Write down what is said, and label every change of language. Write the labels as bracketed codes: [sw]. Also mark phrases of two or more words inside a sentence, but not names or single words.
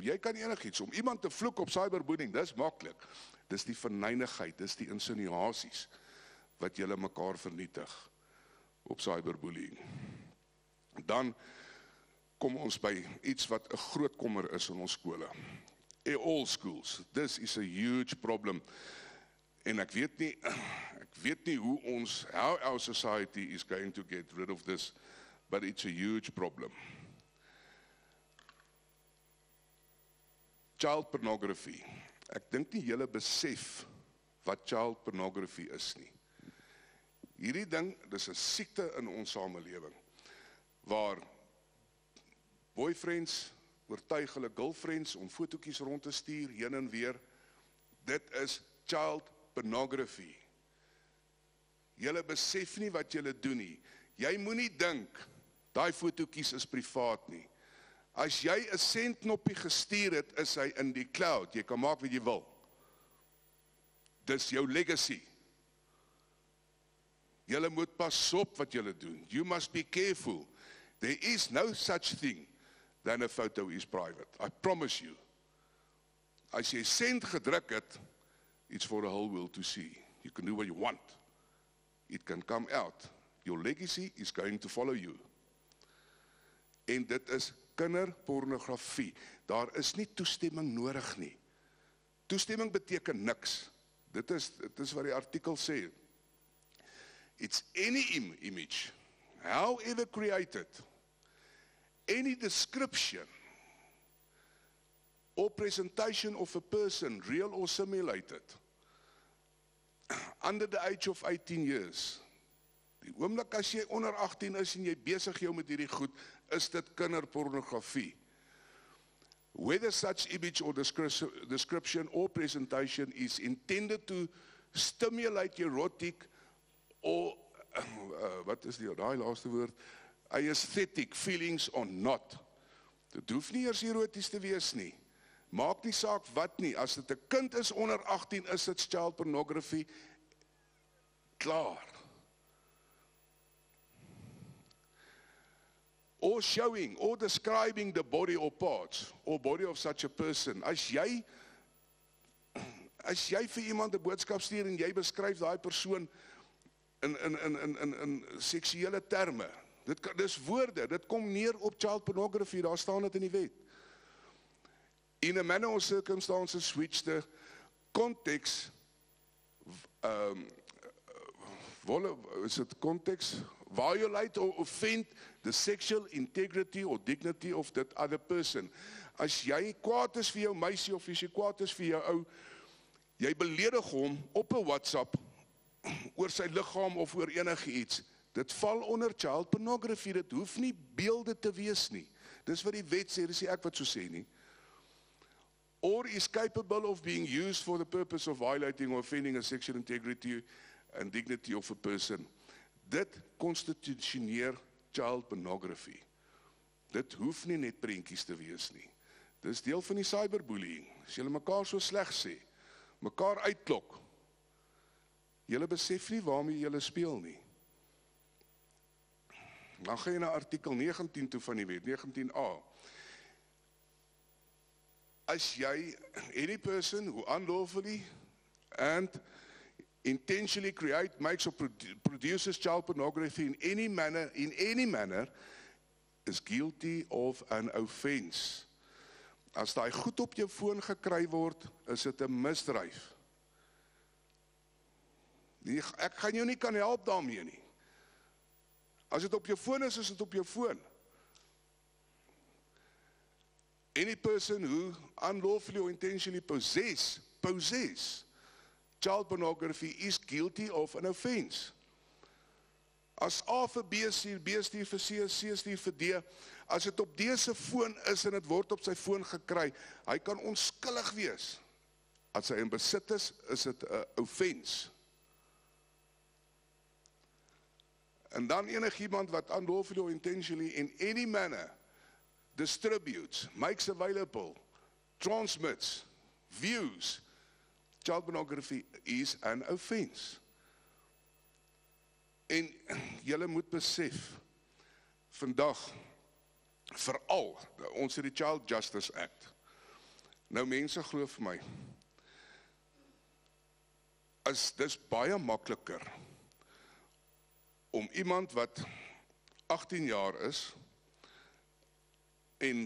[af] Jy kan enigiets, om iemand te vloek op cyberbullying, dis maklik. Dis die verneinigheid, dis die insinuasies wat julle mekaar vernietig op cyberbullying. Dan kom ons by iets wat 'n groot kommer is in ons skole. [en] In all schools, this is a huge problem. [af] En ek weet nie [en] how our society is going to get rid of this, but it's a huge problem. Child pornography. [af] Ek dink nie julle besef wat [en] child pornography [af] is nie. Hierdie ding, dis 'n siekte in ons samelewing, waar boyfriends oortuig hulle girlfriends om fotootjies rond te stuur, heen en weer. Dit is [en] child pornography. [af] Julle besef nie wat julle doen nie. Jy moenie dink, daai fotootjies is privaat nie. As jy 'n sendknoppie gestuur het, is hy in die cloud. Jy kan maak wat jy wil. Dis jou legacy. Julle moet pas op wat julle doen. [en] You must be careful. There is no such thing than a photo is private. I promise you. [af] As jy send gedruk het, [en] it's for the whole world to see. You can do what you want. It can come out. Your legacy is going to follow you. [af] En dit is kinderpornografie. Daar is nie toestemming nodig nie. Toestemming beteken niks. Dit is wat die artikel sê. [en] It's any image, however created, any description or presentation of a person, real or simulated, under the age of 18 years. [af] Die oomblik as jy onder 18 is en jy besig jou met hierdie goed, is dit kinderpornografie. [en] Whether such image or description or presentation is intended to stimulate erotic or, [af] wat is daai laaste woord, [en] aesthetic feelings or not. [af] Dit hoef nie eers eroties te wees nie. Maak nie saak wat nie, as dit 'n kind is onder 18, is dit [en] child pornography, [af] klaar. [en] Or showing, or describing the body or parts, or body of such a person. [af] As jy vir iemand 'n boodskap stuur en jy beskryf daai persoon in seksuele terme, dis woorde, dit kom neer op [en] child pornography, [af] daar staan dit in die wet. [en] In a manner or circumstances which the context, violate or offend the sexual integrity or dignity of that other person. [af] As jy kwaad is vir jou meisie of as jy kwaad is vir jou ou, jy beledig hom op 'n WhatsApp oor sy liggaam of oor enige iets. Dit val onder [en] child pornography, [af] dit hoef nie beelde te wees nie. Dis wat die wet sê, dis nie ek wat so sê nie. [en] Or is capable of being used for the purpose of violating or offending a sexual integrity and dignity of a person. [af] Dit konstitusioneer [en] child pornography. [af] Dit hoef nie net prentjies te wees nie. Dis deel van die cyberbullying. As julle mekaar so sleg sê, mekaar uitklok, julle besef nie waarmee julle speel nie. Dan gaan jy na artikel 19 toe van die wet, 19a. As jy, [en] any person who unlawfully and intentionally create, makes or produces child pornography in any manner, is guilty of an offense. [af] As daai goed op jou foon gekry word, is dit 'n misdryf. Ek gaan jou nie kan help daarmee nie. As dit op jou foon is dit op jou foon. [en] Any person who unlawfully or intentionally possess child pornography is guilty of an offense. [af] As A vir B stuur, B stuur vir C, C stuur vir D, as dit op D se foon is en dit word op sy foon gekry, hy kan onskuldig wees. As hy in besit is dit 'n offense. En dan enigiemand wat [en] unlawfully or intentionally in any manner distributes, makes available, transmits, views child pornography is an offense. [af] En julle moet besef, vandag, veral, ons het die Child Justice Act. Nou mense glo vir my, dis baie makliker om iemand wat 18 jaar is en